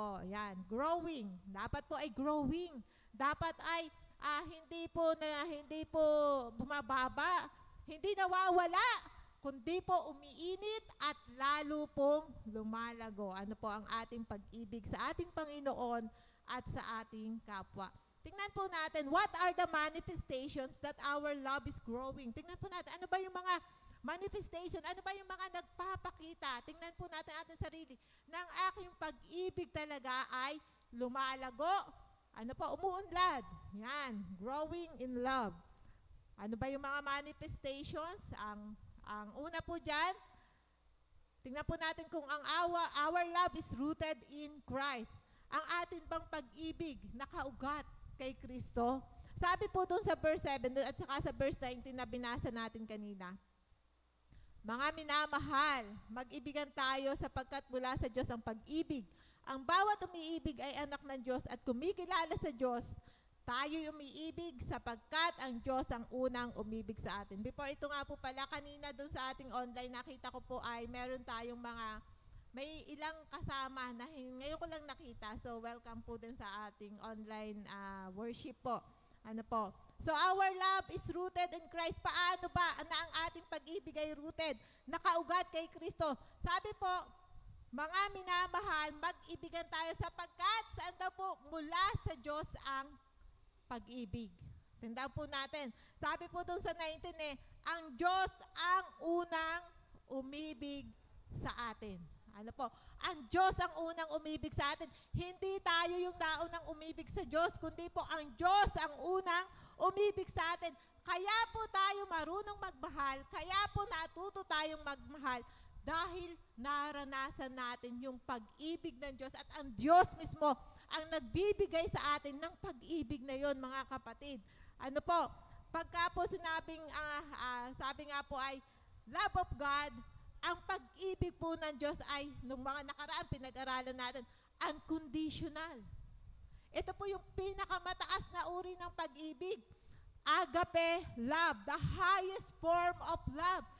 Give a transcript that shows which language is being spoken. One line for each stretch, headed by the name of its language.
Filipino: Yan. Growing. Dapat po ay growing. Dapat ay hindi po bumababa, hindi nawawala, kundi po umiinit at lalo pong lumalago. Ang ating pag-ibig sa ating Panginoon at sa ating kapwa. Tingnan po natin,
English: what are the manifestations that our love is growing?
Filipino: Tingnan po natin, ano ba yung mga manifestation, ano ba yung mga nagpapakita? Tingnan po natin ating sarili, ng aking pag-ibig talaga ay lumalago, umuunlad. Yan, growing in love. Ano ba yung mga manifestations? Ang una po dyan, tingnan po natin kung ang
English: our love is rooted in Christ.
Filipino: Ang atin bang pag-ibig nakaugat kay Kristo? Sabi po dun sa verse 7 at saka sa verse 19 na binasa natin kanina, mga minamahal, mag-ibigan tayo sapagkat mula sa Diyos ang pag-ibig. Ang bawat umiibig ay anak ng Diyos at kumikilala sa Diyos, tayo'y umiibig sapagkat ang Diyos ang unang umibig sa atin. Before ito nga po pala, kanina doon sa ating online, nakita ko po ay meron tayong may ilang kasama na ngayon ko lang nakita. So, welcome po din sa ating online worship po.
English: So, our love is rooted in Christ.
Filipino: Paano ba na ang ating pag-ibig ay rooted? Nakaugat kay Kristo. Sabi po, mga minamahal, mag-ibigan tayo sapagkat saan daw po mula sa Diyos ang pag-ibig. Tandaan po natin. Sabi po doon sa 19 ang Diyos ang unang umibig sa atin. Ang Diyos ang unang umibig sa atin. Hindi tayo yung naunang umibig sa Diyos, kundi po ang Diyos ang unang umibig sa atin. Kaya po tayo marunong magmahal, kaya po natuto tayong magmahal dahil naranasan natin yung pag-ibig ng Diyos at ang Diyos mismo ang nagbibigay sa atin ng pag-ibig na yon, mga kapatid. Ano po, pagka po sinabing, sabi nga po ay,
English: love of God,
Filipino: ang pag-ibig po ng Diyos ay, nung mga nakaraan, pinag-aralan natin, unconditional. Ito po yung pinakamataas na uri ng pag-ibig.
English: Agape love, the highest form of love.